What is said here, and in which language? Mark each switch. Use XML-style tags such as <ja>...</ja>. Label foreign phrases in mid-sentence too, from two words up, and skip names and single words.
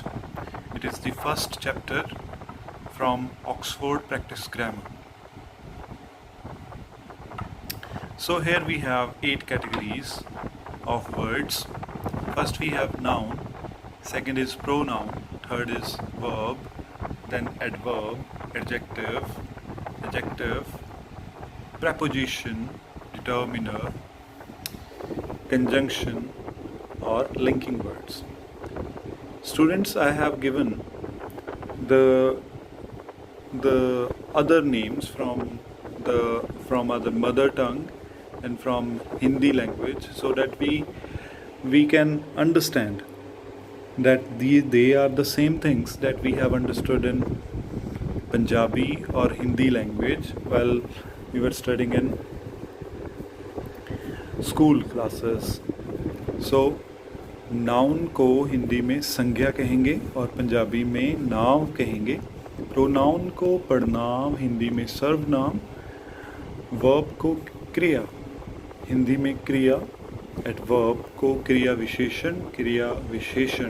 <en>It is the first chapter from Oxford Practice Grammar. So here we have 8 categories of words. First we have noun, second is pronoun, third is verb, then adverb, adjective, preposition, determiner, conjunction or linking words. Students, I have given the other names from other mother tongue and from Hindi language, so that we can understand that they are the same things that we have understood in Punjabi or Hindi language while we were studying in school classes.</en> <hi>So नाउन को हिंदी में संज्ञा कहेंगे और पंजाबी में नाम कहेंगे. प्रोनाउन को पड़नाम, हिंदी में सर्वनाम. वर्ब को क्रिया, हिंदी में क्रिया. एडवर्ब को क्रिया विशेषण.</hi>